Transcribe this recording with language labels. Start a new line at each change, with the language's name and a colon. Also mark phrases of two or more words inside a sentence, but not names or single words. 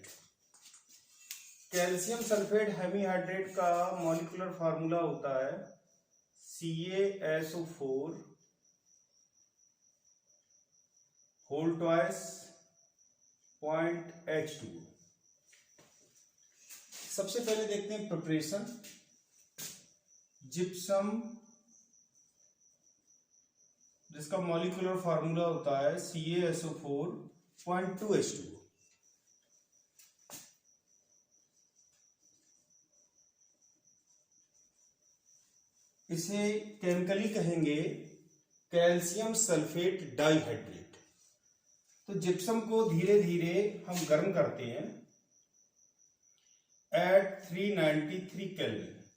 English: calcium sulphate hemihydrate
Hindi: का
English: molecular formula
Hindi: होता है CaSO4
English: whole twice
Hindi: .H2O। सबसे पहले देखते हैं प्रिपरेशन। जिप्सम, जिसका
English: molecular formula
Hindi: होता है CaSO4 .2H2O। इसे केमिकली कहेंगे
English: calcium sulphate dihydrate.
Hindi: तो जिप्सम को धीरे धीरे हम गर्म करते हैं
English: at 393 kelvin.